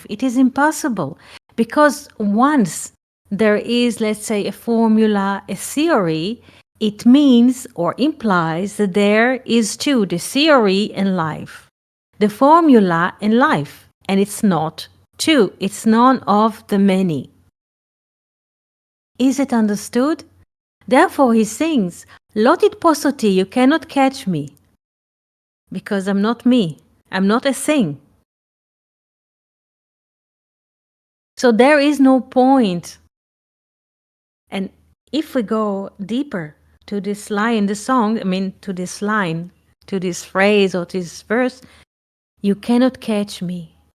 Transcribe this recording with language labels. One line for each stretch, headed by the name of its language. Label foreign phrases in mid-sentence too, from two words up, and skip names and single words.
English: It is impossible because once there is, let's say, a formula, a theory, it means or implies that there is too the theory and life, the formula and life, and it's not two, it's none of the many. Is it understood? Therefore he sings,
Hebrew: "לא תתפוס אותי,
English: you cannot catch me, because I'm not me. I'm not a thing." So there is no point. And if we go deeper to this line in the song, to this line, to this phrase or this verse, you cannot catch me.